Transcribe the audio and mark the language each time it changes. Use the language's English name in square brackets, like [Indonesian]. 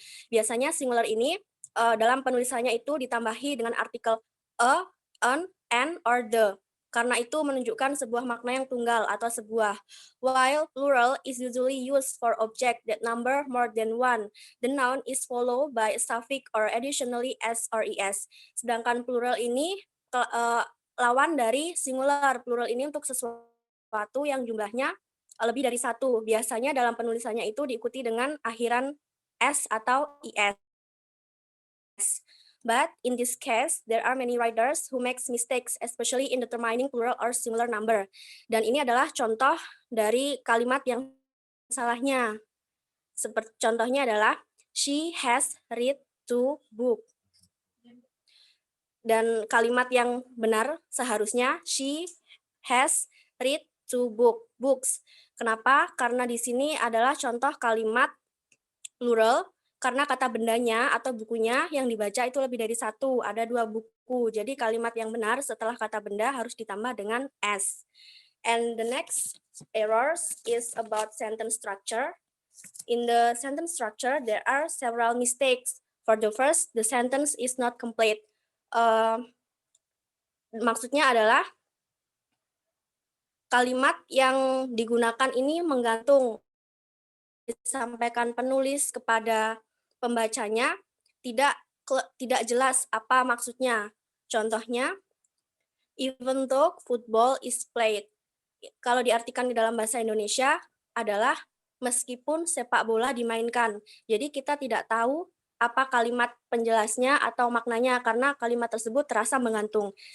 [Indonesian] Biasanya singular ini dalam penulisannya itu ditambahi dengan artikel a, an, or the. Karena itu menunjukkan sebuah makna yang tunggal atau sebuah. [English] While plural is usually used for object that number more than one, the noun is followed by a suffix or additionally s or es. [Indonesian] Sedangkan plural ini lawan dari singular. Plural ini untuk sesuatu yang jumlahnya lebih dari satu. Biasanya dalam penulisannya itu diikuti dengan akhiran s atau es. [English] But in this case, there are many writers who makes mistakes, especially in determining plural or singular number. [Indonesian] Dan ini adalah contoh dari kalimat yang salahnya. Seperti contohnya adalah, [English] she has read 2 books. [Indonesian] Dan kalimat yang benar seharusnya, [English] she has read 2 books. [Indonesian] Kenapa? Karena di sini adalah contoh kalimat plural, karena kata bendanya atau bukunya yang dibaca itu lebih dari satu, ada 2 buku. Jadi kalimat yang benar setelah kata benda harus ditambah dengan s. [English] And the next errors is about sentence structure. In the sentence structure, there are several mistakes. For the first, the sentence is not complete. [Indonesian] Maksudnya adalah kalimat yang digunakan ini menggantung, disampaikan penulis kepada pembacanya tidak jelas apa maksudnya. [English] Contohnya, even though football is played. [Indonesian] Kalau diartikan di dalam bahasa Indonesia adalah meskipun sepak bola dimainkan. Jadi kita tidak tahu apa kalimat penjelasnya atau maknanya karena kalimat tersebut terasa menggantung.